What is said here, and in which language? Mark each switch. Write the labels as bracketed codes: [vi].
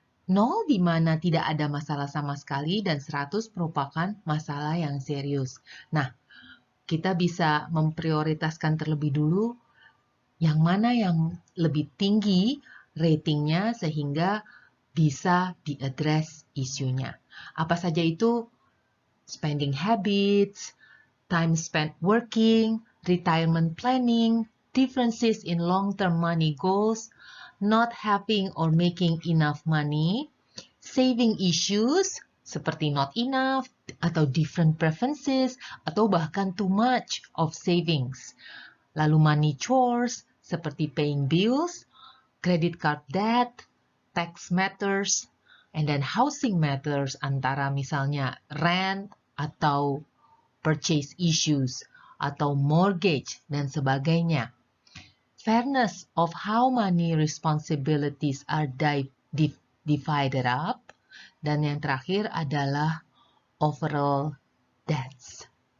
[id] 0 di mana tidak ada masalah sama sekali dan 100 merupakan masalah yang serius. Nah, kita bisa memprioritaskan terlebih dulu yang mana yang lebih tinggi ratingnya sehingga bisa diaddress isunya. Apa saja itu? [en] Spending habits, time spent working, retirement planning, differences in long-term money goals, not having or making enough money, saving issues seperti not enough atau different preferences atau bahkan too much of savings. Lalu money chores seperti paying bills, credit card debt, tax matters, and then housing matters [id] antara misalnya [en] rent atau purchase issues atau mortgage [id] dan sebagainya. [en] Fairness of how money responsibilities are divided up. [id] Dan yang terakhir adalah overall debts.